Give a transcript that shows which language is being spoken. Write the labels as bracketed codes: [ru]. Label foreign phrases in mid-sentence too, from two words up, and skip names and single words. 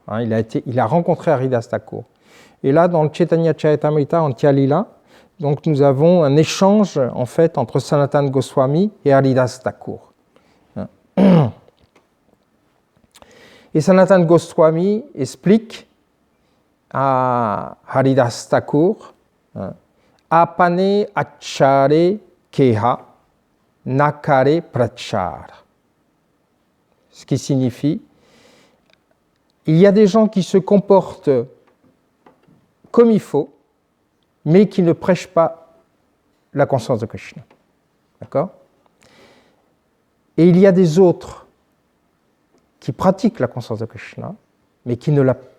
[fr] Il a rencontré Haridas Thakur. Et là, dans le Chaitanya Charitamrita en Tyalila, donc nous avons un échange en fait entre Sanatana Goswami et Haridas Thakur. Et Sanatana Goswami explique à Haridas Thakur, [bn] আপনে আচারে কেহ না করে প্রচার. [fr] Ce qui signifie, il y a des gens qui se comportent comme il faut, mais qui ne prêchent pas la conscience de Krishna. D'accord ? Et il y a des autres qui pratiquent la conscience de Krishna, mais qui ne la...